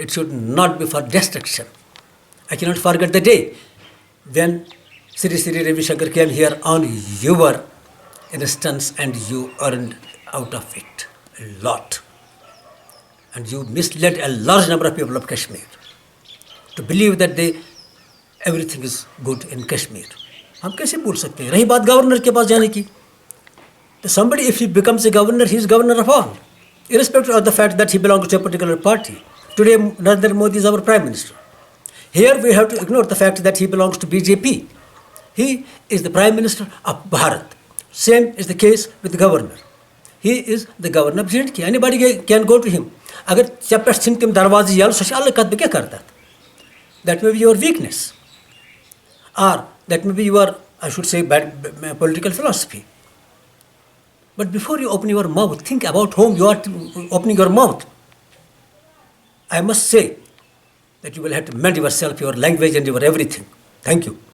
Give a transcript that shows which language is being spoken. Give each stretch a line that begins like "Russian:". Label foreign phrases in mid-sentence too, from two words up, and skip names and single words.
English: It should not be for destruction. I cannot forget the day when Sri Ravi Shankar came here on your instance, and you earned out of it a lot. And you misled a large number of people of Kashmir to believe that everything is good in Kashmir.
Urdu: ہم کیسے بول سکتے ہیں؟ رہی بات گورنر کے پاس جانے کی، تو
English: somebody, if he becomes a governor, he is governor of all, irrespective of the fact that he belongs to a particular party. Today, Narendra Modi is our prime minister. Here we have to ignore the fact that he belongs to BJP. He is the prime minister of Bharat. Same is the case with the governor. He is the governor of J&K. Anybody can go to him.
Kashmiri: اگر ژےٚ پٮ۪ٹھ ژھٕنۍ تِم دروازٕ یَلہٕ سۄ چھِ الگ کَتھ بہٕ کیٛاہ کَرٕ تَتھ
English: that may be your weakness or that may be your I should say political philosophy but before you open your mouth think about whom you are opening your mouth I must say that you will have to mend your self your language and your every thing thank you